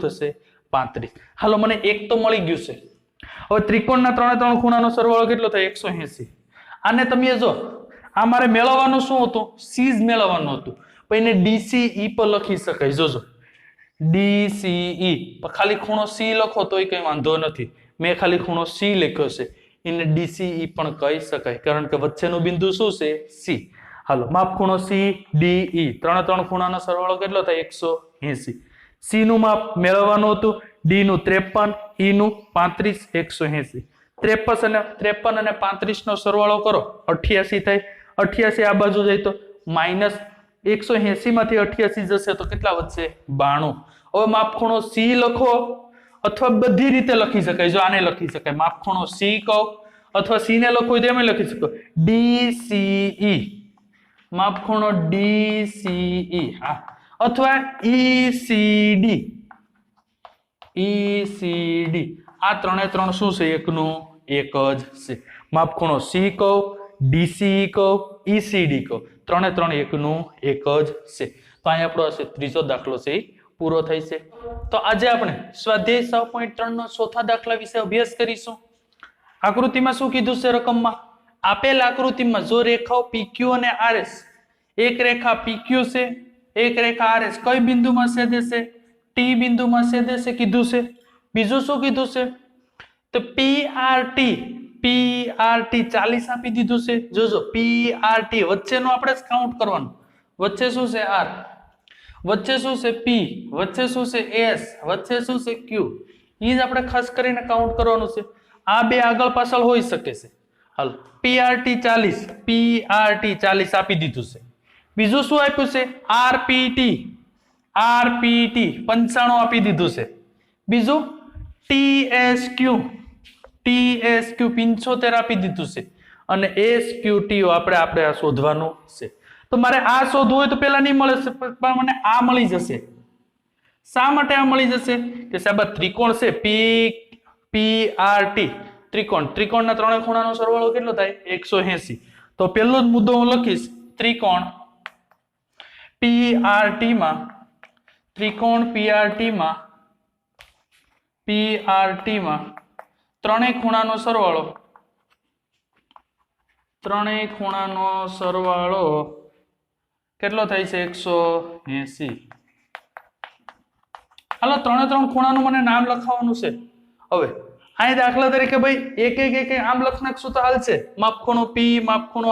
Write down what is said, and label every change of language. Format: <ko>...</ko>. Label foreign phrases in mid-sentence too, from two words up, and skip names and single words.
<gu>થશે 35 હાલો મને એક તો મળી ગયું છે હવે ત્રિકોણના ત્રણે ખૂણાનો સરવાળો કેટલો થાય 180 આને તમે જો આ મારે મેળવવાનું શું હતું C જ મેળવવાનું હતું પણ એને DCE પર લખી શકાય જોજો DCE પણ ખાલી ખૂણો C લખો તોય કંઈ વાંધો નથી મેં ખાલી ખૂણો C લખ્યો છે ઇન્હેં DCE પણ કહી શકાય કારણ કે વચ્ચેનું બિંદુ શું છે C હાલો માપ ખૂણો C DE ત્રણ ખૂણાનો સરવાળો કેટલો થાય 180 C નું માપ મેળવવાનું હતું D નું 53 E નું 35 180 53 અને 35 નો સરવાળો કરો 88 થાય 88 આ બાજુ જાય તો માઈનસ 180 માંથી 88 જશે તો કેટલા વધશે 92 હવે માપ ખૂણો C લખો અથવા બધી રીતે લખી શકાય જો આને લખી શકાય માપખૂણો C કહો અથવા C ને લખો તો એમ લખી સકો DCE માપખૂણો DCE હાં અથવા ECD આ ત્રણ શું છે એકનું એક જ છે માપખૂણો C કહો DCE કહો ECD કહો ત્રણ એકનું એક જ છે તો અહીં આપણો ત્રીજો દાખલો છે પૂરો થાય છે તો આજ આપણે સ્વાધ્યાય 6.3 નો ચોથા દાખલા વિશે અભ્યાસ કરીશું આકૃતિમાં શું કીધું છે રકમમાં આપેલ આકૃતિમાં જો રેખાઓ PQ અને RS એક રેખા PQ છે એક રેખા RS કઈ બિંદુમાં છેદે છે T બિંદુમાં છેદે છે કીધું છે બીજું શું કીધું છે તો PRT 40 આપી દીધું છે જોજો PRT વચ્ચેનો આપણે કાઉન્ટ કરવાનું વચ્ચે શું છે R વચ્ચે શૂ સે P વચ્ચે શૂ સે S વચ્ચે શૂ સે Q ઈ જ આપણે ખાસ કરીને કાઉન્ટ કરવાનું છે આ બે આગળ પાછળ હોઈ શકે છે હાલ PRT 40 આપી દીધું છે બીજું શું આપ્યું છે RPT 95 આપી દીધું છે બીજું TSQ 75 આપી દીધું છે અને SQT આપણે આ શોધવાનું છે તો મારે આ શોધવું હોય તો પેલા નહીં મળે પણ મને આ મળી જશે શા માટે આ મળી જશે કે સાહેબ ત્રિકોણ છે PRT ત્રિકોણના ત્રણેય ખૂણાનો સરવાળો કેટલો થાય 180 तो પહેલો જ મુદ્દો હું લખીશ ત્રિકોણ PRT માં ત્રણેય ખૂણાનો સરવાળો કેટલો થાય છે 180 હાલો ત્રણ ખૂણાનું મને નામ લખાવવાનું છે હવે અહીં દાખલા તરીકે ભાઈ એક આમ લખ નાખશું તો હાલશે માપખૂણો P માપખૂણો</gu>